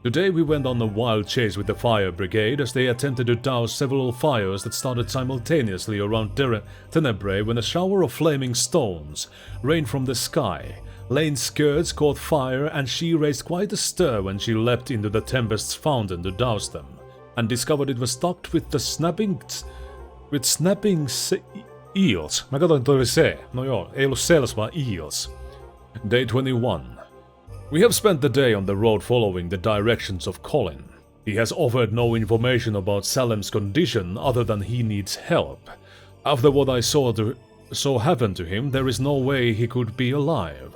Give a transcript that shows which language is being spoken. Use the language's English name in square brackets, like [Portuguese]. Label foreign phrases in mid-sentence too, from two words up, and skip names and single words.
[English] Today we went on a wild chase with the fire brigade as they attempted to douse several fires that started simultaneously around Tenebrae when a shower of flaming stones rained from the sky. Lane's skirts caught fire and she raised quite a stir when she leapt into the Tempest's fountain to douse them, and discovered it was stocked with snapping eels. [Finnish] Mä katsoin, toi oli se. No joo, ei ollut sales vaan eels. [English] Day 21. We have spent the day on the road following the directions of Colin. He has offered no information about Salem's condition other than he needs help. After what I saw happen to him, there is no way he could be alive.